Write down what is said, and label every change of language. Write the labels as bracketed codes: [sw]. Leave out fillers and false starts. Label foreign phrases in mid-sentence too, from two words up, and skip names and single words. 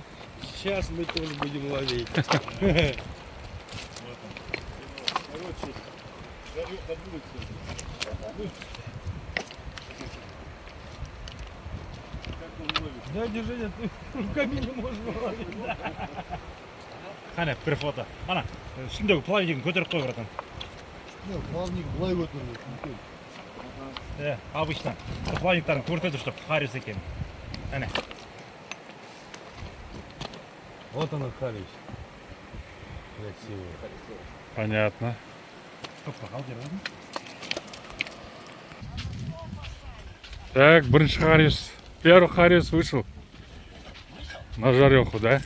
[ru] Сейчас мы тоже будем ловить. Дядя Женя, ты руками не можешь ловить. [kk] Қане, бір фото. Ана, үстіндегі плавникін көтеріп қой, братан. Плавник былай көтеріледі. Обычно плавниктарын көрсетеді, чтобы Харис екен. Әне. [ru] Вот он, Харис. Красивый. Понятно. Так, бірінші Харис. Первый Харис вышел на жареху, да?